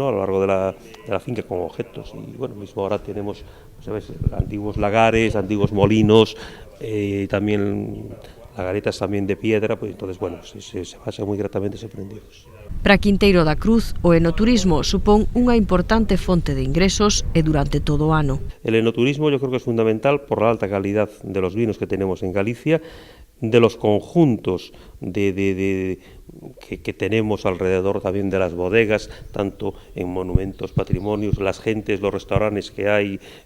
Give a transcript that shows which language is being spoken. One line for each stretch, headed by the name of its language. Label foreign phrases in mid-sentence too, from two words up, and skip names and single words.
Spanish: A lo largo de la finca con objetos. Y bueno, mismo ahora tenemos, ¿sabes?, antiguos lagares, antiguos molinos, también lagaretas también de piedra, pues entonces, bueno, se van a ser muy gratamente sorprendidos.
Galician: Para Quinteiro da Cruz, o enoturismo supón unha importante fonte de ingresos e durante todo o ano.
Spanish: El enoturismo yo creo que es fundamental por la alta calidad de los vinos que tenemos en Galicia, de los conjuntos que tenemos alrededor también de las bodegas, tanto en monumentos, patrimonios, las gentes, los restaurantes que hay.